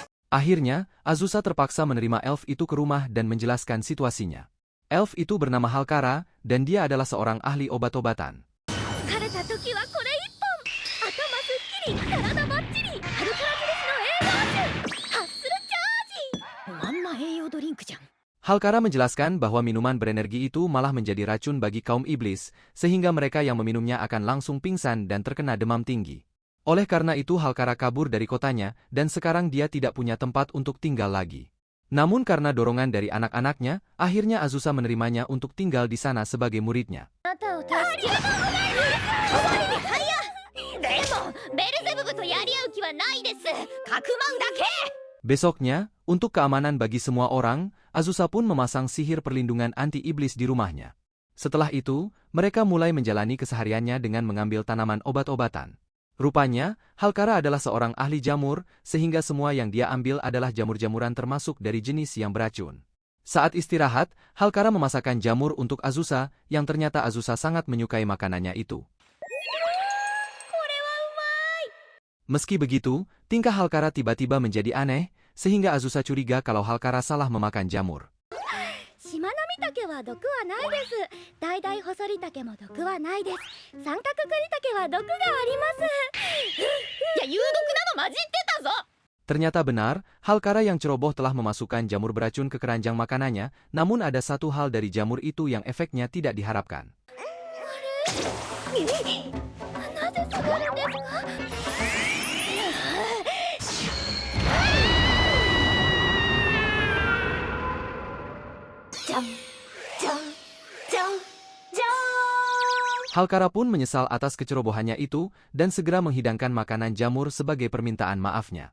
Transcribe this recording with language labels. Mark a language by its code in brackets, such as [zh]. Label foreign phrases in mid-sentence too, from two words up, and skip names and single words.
[id] Akhirnya, Azusa terpaksa menerima elf itu ke rumah dan menjelaskan situasinya. Elf itu bernama Halkara, dan dia adalah seorang ahli obat-obatan. [ja] 疲れた時はこれ一本頭すっきり体バッチリアルカラテレスの栄養酒ハッスルチャージまんま栄養ドリンクじゃん [id] Halkara menjelaskan bahwa minuman berenergi itu malah menjadi racun bagi kaum iblis, sehingga mereka yang meminumnya akan langsung pingsan dan terkena demam tinggi. Oleh karena itu Halkara kabur dari kotanya, dan sekarang dia tidak punya tempat untuk tinggal lagi. Namun karena dorongan dari anak-anaknya, akhirnya Azusa menerimanya untuk tinggal di sana sebagai muridnya. [ja] あなたを助け終わりに早っでもベルゼブブとやり合う気はないですかくまうだけ [id] Besoknya, untuk keamanan bagi semua orang, Azusa pun memasang sihir perlindungan anti-iblis di rumahnya. Setelah itu, mereka mulai menjalani kesehariannya dengan mengambil tanaman obat-obatan. Rupanya, Halkara adalah seorang ahli jamur, sehingga semua yang dia ambil adalah jamur-jamuran termasuk dari jenis yang beracun. Saat istirahat, Halkara memasakkan jamur untuk Azusa, yang ternyata Azusa sangat menyukai makanannya itu. Meski begitu, tingkah Halkara tiba-tiba menjadi aneh, sehingga Azusa curiga kalau Halkara salah memakan jamur. [ja] シマナミタケは毒はないですダイダイホソリタケも毒はないです三角クリタケは毒がありますいや有毒なの混じってたぞ [id] Ternyata benar, Halkara yang ceroboh telah memasukkan jamur beracun ke keranjang makanannya, namun ada satu hal dari jamur itu yang efeknya tidak diharapkan. [ja] なぜ下がるんですか [id] Halkara pun menyesal atas kecerobohannya itu, dan segera menghidangkan makanan jamur sebagai permintaan maafnya.